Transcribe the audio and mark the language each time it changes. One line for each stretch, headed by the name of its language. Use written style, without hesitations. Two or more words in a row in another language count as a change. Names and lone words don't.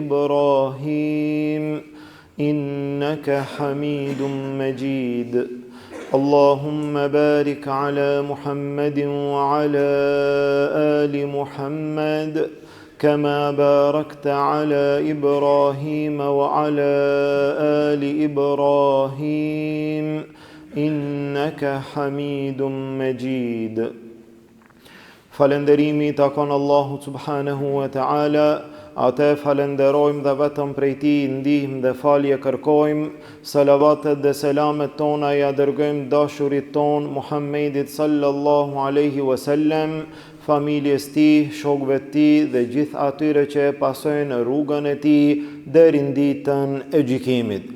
Arabic: إبراهيم إنك حميد مجيد اللهم بارك على محمد وعلى آل محمد كما باركت على إبراهيم وعلى آل إبراهيم إنك حميد مجيد
Albanian: Falënderimi takon Allahu
Arabic: سبحانه وتعالى,
Albanian: atë falenderojmë dhe vetëm prej tij ndihmë dhe falje kërkojmë, salavatet dhe selamet tona ja dërgojmë dashurit ton Muhammedit
Arabic: صلى الله عليه وسلم,
Albanian: familjes tij, shokëve të tij dhe gjithë atyre që e pasojnë rrugën e tij deri në ditën e gjykimit.